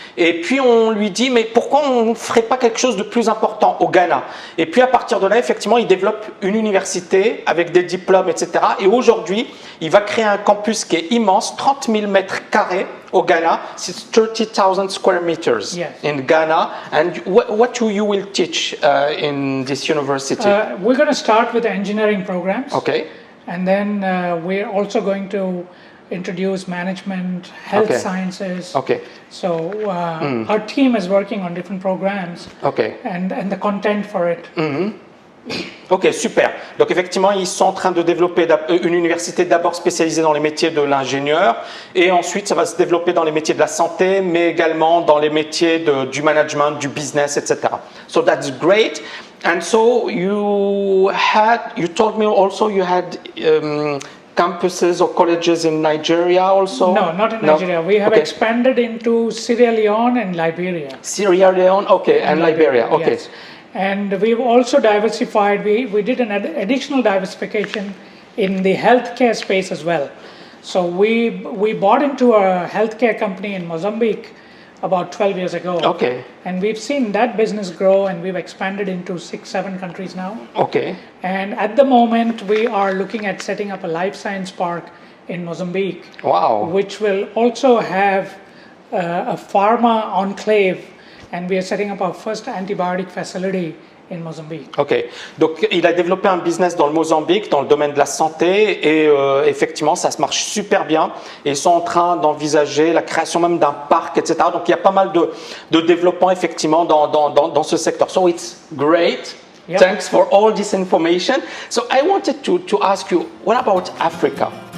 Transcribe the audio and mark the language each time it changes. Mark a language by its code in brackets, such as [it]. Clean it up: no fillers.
[fr] Et puis on lui dit, mais pourquoi on ne ferait pas quelque chose de plus important au Ghana? Et puis à partir de là, effectivement, il développe une université avec des diplômes, etc. Et aujourd'hui, il va créer un campus qui est immense, 30 000 mètres carrés au Ghana. [en] C'est 30,000 square meters in Ghana. And what you will teach in this university? We're going to start with the engineering programs. Okay. And then we're also going to introduce management, health sciences. Okay. So our team is working on different programs and the content for it. [fr] Ok, super. Donc effectivement, ils sont en train de développer une université d'abord spécialisée dans les métiers de l'ingénieur et ensuite ça va se développer dans les métiers de la santé, mais également dans les métiers du management, du business, etc. [en] So that's great. And so you told me also you had campuses or colleges in Nigeria also? No, not in Nigeria. We have expanded into Sierra Leone and Liberia. Sierra Leone, okay, and Liberia, okay. Yes. And we've also diversified. We did an additional diversification in the healthcare space as well. So we bought into a healthcare company in Mozambique about 12 years ago. Okay. And we've seen that business grow and we've expanded into 6-7 countries now. Okay. And at the moment we are looking at setting up a life science park in Mozambique. Wow. Which will also have a pharma enclave, and we are setting up our first antibiotic facility in Mozambique. [fr] Ok, donc il a développé un business dans le Mozambique, dans le domaine de la santé, et effectivement ça se marche super bien. Et ils sont en train d'envisager la création même d'un parc, etc. Donc il y a pas mal de développement effectivement dans ce secteur. [en] So it's great. Yep. Thanks for all this information. So I wanted to ask you, what about Africa?